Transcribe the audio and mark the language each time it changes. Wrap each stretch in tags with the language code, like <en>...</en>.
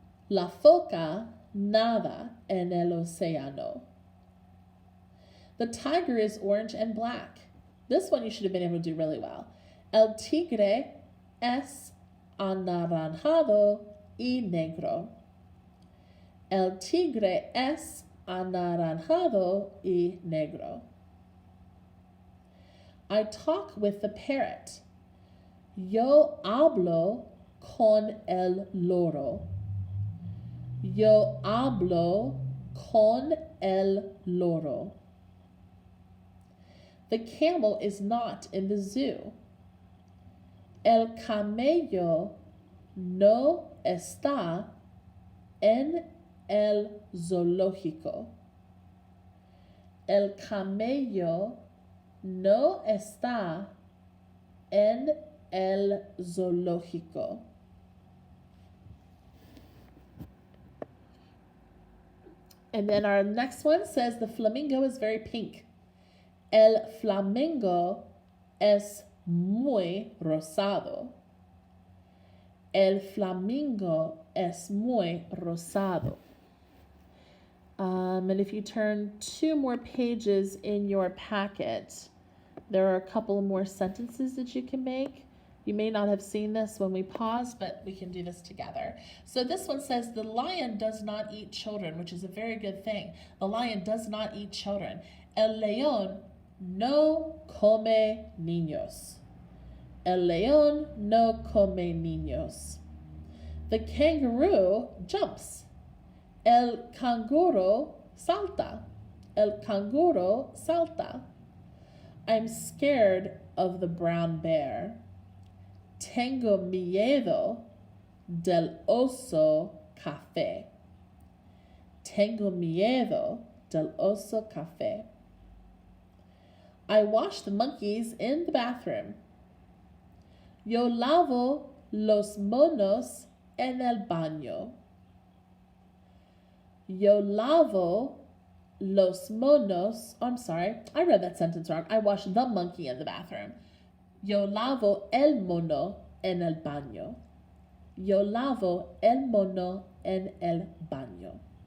<es>La foca nada en el océano.</es> <en>The tiger is orange and black. This one you should have been able to do really well.</en> <es>El tigre es anaranjado y negro. El tigre es anaranjado y negro.</es> <en>I talk with the parrot.</en> <es>Yo hablo con el loro. Yo hablo con el loro.</es> <en>The camel is not in the zoo.</en> <es>El camello no está en el zoológico. El camello no está en el zoológico.</es> <en>And then our next one says the flamingo is very pink.</en> <es>El flamingo es muy rosado. El flamingo es muy rosado.</es> <en>And if you turn 2 more pages in your packet, there are a couple more sentences that you can make. You may not have seen this when we paused, but we can do this together. So this one says, the lion does not eat children, which is a very good thing. The lion does not eat children.</en> <es>El león no come niños. El león no come niños.</es> <en>The kangaroo jumps.</en> <es>El canguro salta. El canguro salta.</es> <en>I'm scared of the brown bear.</en> <es>Tengo miedo del oso café. Tengo miedo del oso café.</es> <en>I wash the monkeys in the bathroom.</en> <es>Yo lavo los monos en el baño. Yo lavo los monos.</es> <en>I'm sorry, I read that sentence wrong. I wash the monkey in the bathroom.</en> <es>Yo lavo el mono en el baño. Yo lavo el mono en el baño.</es>